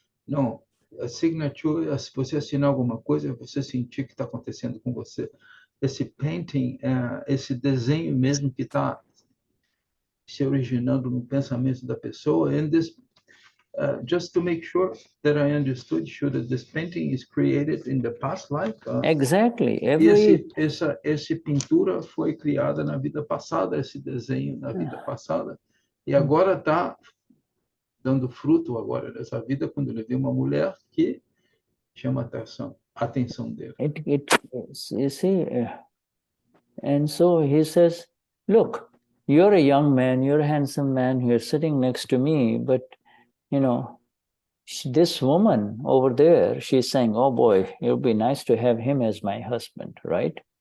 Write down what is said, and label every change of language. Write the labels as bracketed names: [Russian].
[Portuguese] Não, a signature é você assinar alguma coisa, você sentir que está acontecendo com você. Esse painting, esse desenho mesmo que está se originando no pensamento da pessoa. [English] And this, just to make sure that I understood, that this painting is created in the past life. Exactly. [Portuguese] Essa pintura foi criada na vida passada, esse desenho na vida passada, e agora está dando fruto agora dessa vida quando ele vê uma mulher que chama a atenção dele. [English] You see, and so he says, look, you're a young man, you're a handsome man, you're sitting next to me, but, you know, this woman over there, she's saying, oh boy, it would be nice to have him as my husband, right?